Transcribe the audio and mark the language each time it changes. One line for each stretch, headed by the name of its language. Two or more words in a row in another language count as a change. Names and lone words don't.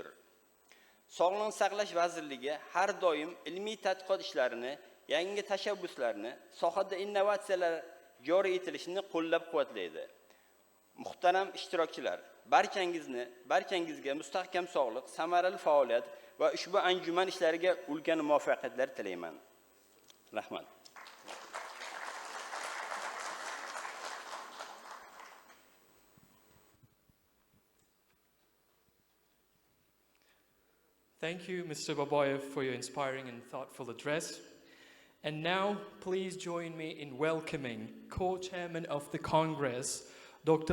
Uzbek: Sog'liqni saqlash vazirligi har doim ilmiy tadqiqot ishlarini, yangi tashabbuslarni, sohada innovatsiyalar joriy etilishini qo'llab-quvvatlaydi. Muhtaram ishtirokchilar, barchangizga mustahkam sog'liq, samarali faoliyat va ushbu anjuman ishlariga ulkan muvaffaqiyatlar tilayman. Rahmat.
English: Thank you, Mr. Babayev, for your inspiring and thoughtful address. And now, please join me in welcoming co-chairman of the Congress, Dr.